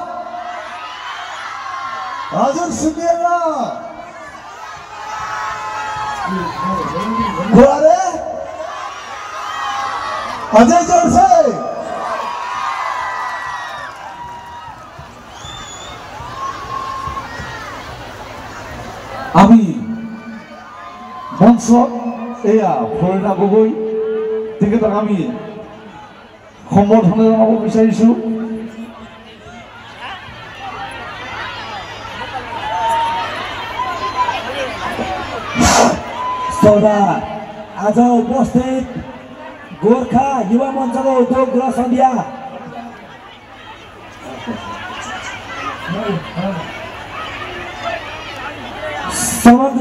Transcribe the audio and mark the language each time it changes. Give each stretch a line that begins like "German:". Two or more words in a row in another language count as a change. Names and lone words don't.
Nepali: हजुर सुनिएन को अरे अझै जोड छ। हामी मञ्च
Assamese: एया खोरिना गगोई তেখেতক আমি সম্বৰ্ধনা জনাব বিচাৰিছো।
Nepali: आज उपस्थित गोर्खा युवा मञ्चको उद्योग गृह सन्ध्या समग्र